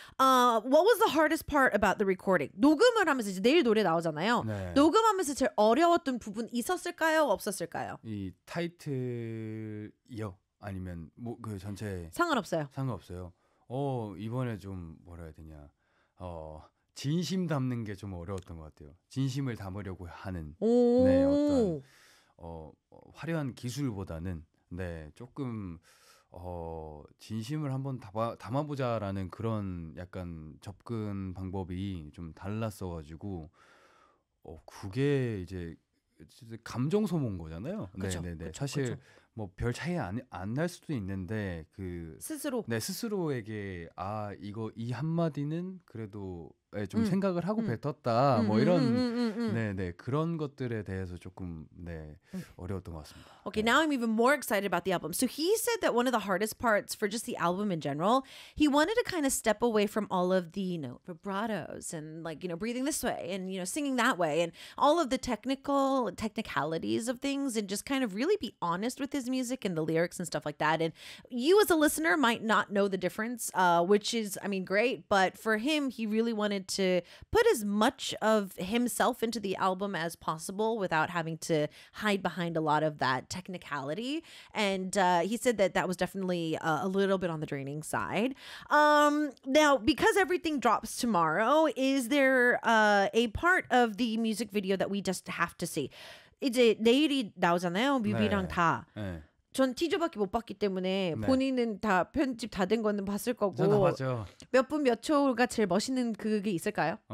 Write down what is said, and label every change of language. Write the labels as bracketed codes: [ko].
[en] What was the hardest part about the recording? [ko] 녹음을 하면서 이제 내일 노래 나오잖아요. 네. 녹음하면서 제일 어려웠던 부분 있었을까요? 없었을까요? 이 타이틀이요? 아니면 뭐 그 전체 상관없어요. 상관없어요. 이번에 좀 뭐라 해야 되냐? 진심 담는 게 좀 어려웠던 것 같아요. 진심을 담으려고 하는 오~ 네, 어떤 화려한 기술보다는 네, 조금 진심을 한번 담아보자라는 그런 약간 접근 방법이 좀 달랐어가지고 그게 이제 감정 소모인 거잖아요. 그쵸, 네네네. 그쵸, 사실 뭐 별 차이 안 날 수도 있는데 그 스스로 네 스스로에게 아 이거 이 한마디는 그래도 네, 좀 생각을 하고 뱉었다 뭐 이런 네네 그런 것들에 대해서 조금 네 어려웠던 것 같습니다. [en] Okay, 네. Now I'm even more excited about the album. So he said that one of the hardest parts for just the album in general, he wanted to kind of step away from all of the, you know, vibratos and like, you know, breathing this way and, you know, singing that way and all of the technicalities of things and just kind of really be honest with his music and the lyrics and stuff like that. And you as a listener might not know the difference, which is, I mean, great, but for him, he really wanted to put as much of himself into the album as possible without having to hide behind a lot of that technicality. And he said that that was definitely a little bit on the draining side. Now, because everything drops tomorrow, is there a part of the music video that we just have to see? [ko] 이제 내일이 나오잖아요. 뮤비랑 네. 다. 네. 전 티저밖에 못 봤기 때문에 네. 본인은 다 편집 다 된 거는 봤을 거고. 저 다 봤죠. 몇 분 몇 초가 제일 멋있는 그게 있을까요?